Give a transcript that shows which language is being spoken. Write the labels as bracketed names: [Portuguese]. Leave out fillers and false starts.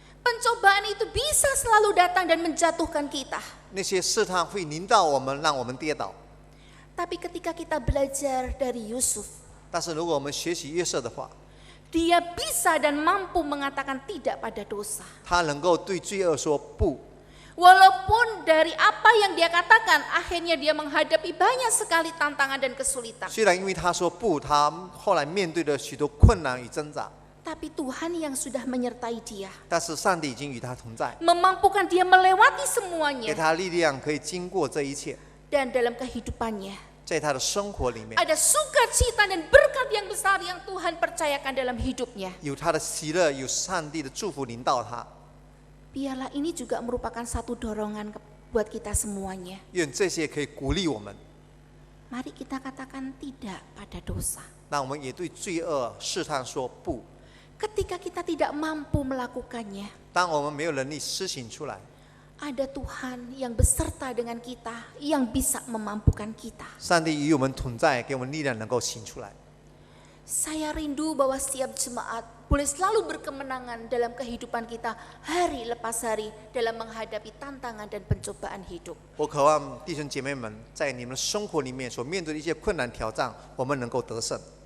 [Indonesian] Pencobaan itu bisa selalu datang dan menjatuhkan kita. [Chinese] 那些试探会临到我们，让我们跌倒。 [Indonesian] Tapi ketika kita belajar dari Yusuf, [Chinese] 但是如果我们学习约瑟的话， [Indonesian] dia bisa dan mampu mengatakan tidak pada dosa. [Chinese] 他能够对罪恶说不。 [Indonesian] Walaupun dari apa yang dia katakan, akhirnya dia menghadapi banyak sekali tantangan dan kesulitan. [Chinese] 虽然因为他说不，他后来面对了许多困难与挣扎， [Indonesian] Tapi Tuhan yang sudah menyertai dia, [Chinese] 但是上帝已经与他同在， [Indonesian] memampukan dia melewati [Chinese] 给 [Indonesian] semuanya. [Chinese] 他力量可以经过这一切， [Indonesian] Dan dalam kehidupannya, [Chinese] 在他的生活里面 [Indonesian] ada sukacita dan berkat yang besar yang Tuhan percayakan dalam hidupnya. [Chinese] 有他的喜乐，有上帝的祝福临到他。 [Indonesian] Biarlah ini juga merupakan satu dorongan buat kita semuanya. [Chinese] 愿这些可以鼓励我们， [Indonesian] Mari kita katakan tidak pada dosa. [Chinese] 让我们也对罪恶试探说不。 [Indonesian] Ketika kita tidak mampu melakukannya, [Chinese] 当我们没有能力施行出来， [Indonesian] ada Tuhan yang beserta dengan kita, yang bisa memampukan kita. [Chinese] 上帝与我们同在，给我们力量能够行出来。 [Indonesian] Saya rindu bahwa setiap jemaat boleh selalu berkemenangan dalam kehidupan kita hari lepas hari dalam menghadapi tantangan dan pencobaan hidup. [Chinese] 我渴望弟兄姐妹们在你们生活里面所面对的一些困难挑战，我们能够得胜。